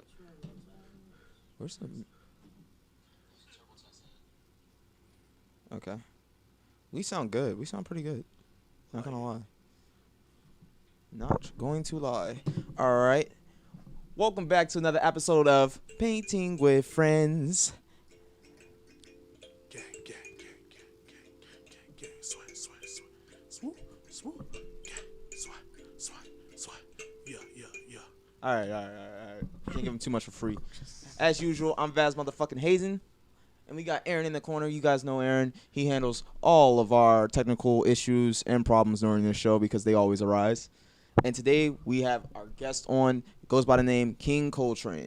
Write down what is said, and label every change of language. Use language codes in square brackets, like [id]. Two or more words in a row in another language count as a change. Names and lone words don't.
[en] Where's the? Okay, we sound good. We sound pretty good. Not gonna lie. Not going to lie. All right. Welcome back to another episode of Painting with Friends. Gang, gang, gang, gang, gang, gang, gang, swat, swat, swat, swoop, swoop, gang, swat, swat, swat, yeah, yeah, yeah. All right. Can't give him too much for free. As usual, I'm Vaz motherfucking Hazen. And we got Aaron in the corner. You guys know Aaron. He handles all of our technical issues and problems during the show because they always arise. And today we have our guest on. It goes by the name Kingkoltrane.